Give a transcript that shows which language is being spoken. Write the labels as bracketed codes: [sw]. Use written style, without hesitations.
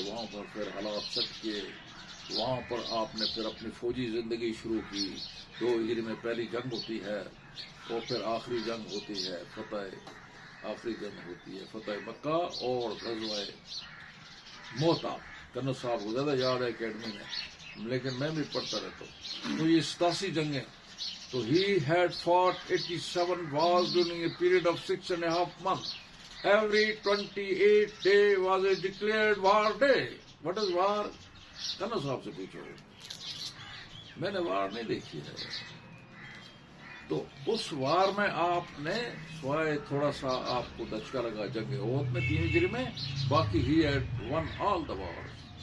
[ur] وہاں پر پھر حالات سخت کیے, وہاں پر آپ نے پھر اپنی فوجی زندگی شروع کی. 2 ہجری میں پہلی جنگ ہوتی ہے اور پھر آخری جنگ ہوتی ہے آخری جنگ ہوتی ہے فتح مکہ اور غزوہ موتا. کرنل صاحب کو زیادہ یاد ہے اکیڈمی میں, لیکن میں بھی پڑھتا رہتا ہوں. تو یہ 87 جنگیں. [en] تو he had fought 87 wars during a period of 6.5 months. Every 28 day was a declared war day. What is war? [ur] Colonel صاحب سے پوچھو, میں نے وار نہیں دیکھی ہے. تو اس وار میں آپ نے سوائے تھوڑا سا آپ کو دھچکا لگا جنگ احد میں 3 ہجری میں, باقی [en] he had won all the wars.